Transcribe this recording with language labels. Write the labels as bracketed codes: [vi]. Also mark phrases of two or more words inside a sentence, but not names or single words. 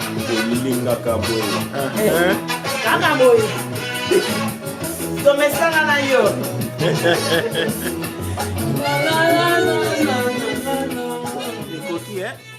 [ln] Olingaka boye. Kaka boye. Tomesana na yo. La, la, la, la, la, la, la. Ekoki, hein?